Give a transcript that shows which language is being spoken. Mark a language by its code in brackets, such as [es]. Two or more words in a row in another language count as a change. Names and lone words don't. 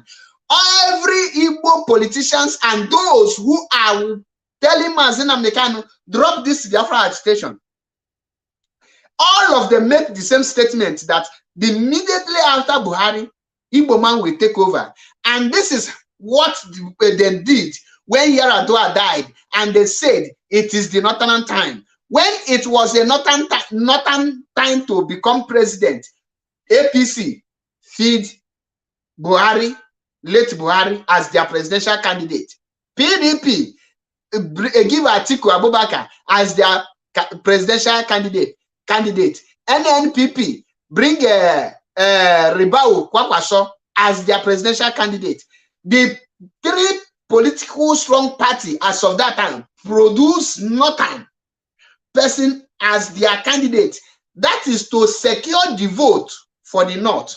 [en] Every Igbo politicians and those who are telling Mazina Mekano, drop this Biafra agitation, all of them make the same statement that immediately after Buhari, Igbo man will take over. And this is what they did when Yaradua died, and they said it is the northern time. When it was a northern time to become president, APC feed Buhari, late Buhari, as their presidential candidate. PDP give Atiku Abubakar as their presidential candidate. NNPP bring Ribau Kwakwaso as their presidential candidate. The three political strong party as of that time produce northern person as their candidate. That is to secure the vote for the North.